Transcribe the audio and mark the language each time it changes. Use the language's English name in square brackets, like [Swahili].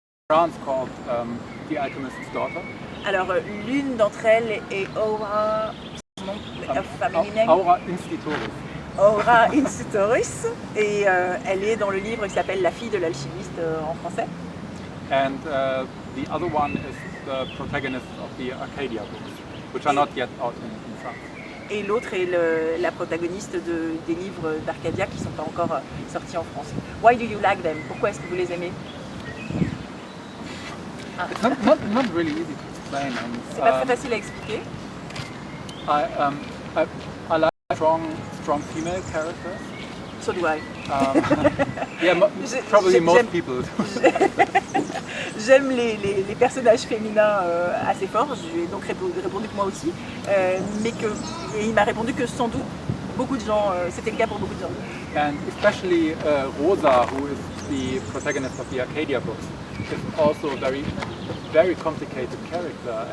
[English] France called The Alchemist's Daughter. [French] Alors, l'une d'entre elles est Aura, son nom, [English] family name, [French] Aura Institutoris. Aura Institutoris, et elle est dans le livre qui s'appelle La fille de l'alchimiste en français. [English] And the other one is the protagonist of the Arcadia books, which are not yet out in France. [French] Et l'autre est la protagoniste des livres d'Arcadia qui ne sont pas encore sortis en France. [English] Why do you like them? [French] Pourquoi est-ce que vous les aimez? [English] It's not really easy to explain. [French] C'est pas très facile à expliquer. [English] I like strong female characters. So do I. Yeah, probably most people. [French] J'aime les personnages féminins assez forts, je lui ai donc répondu que moi aussi, mais il m'a répondu que sans doute beaucoup de gens, c'était le cas pour beaucoup de gens. [English] And especially Rosa, who is the protagonist of the Arcadia books, is also a very complicated character.